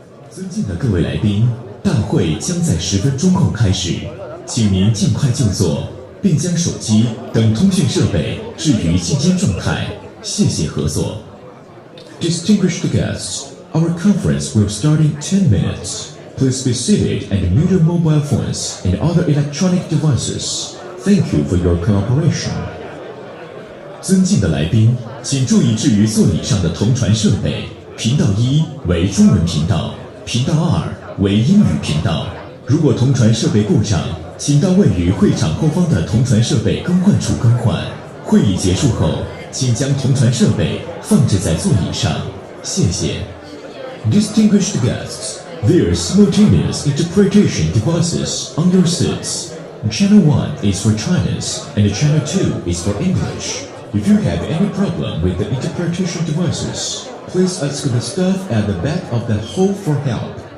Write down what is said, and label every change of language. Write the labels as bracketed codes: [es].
[zh] 尊敬的各位来宾，大会将在10分钟后开始，请您尽快就座，并将手机等通讯设备置于静音状态。谢谢合作。 [en] Distinguished guests, our conference will start in 10 minutes. Please be seated and mute your mobile phones and other electronic devices. Thank you for your cooperation. [zh] 尊敬的来宾，请注意置于座椅上的同传设备。频道1为中文频道，频道2为英语频道。如果同传设备故障，请到位于会场后方的同传设备更换处更换。会议结束后，请将同传设备放置在座椅上。谢谢。 [en] Distinguished guests, there are simultaneous interpretation devices on your seats. Channel 1 is for Chinese and Channel 2 is for English. If you have any problem with the interpretation devices, please ask the staff at the back of the hall for help.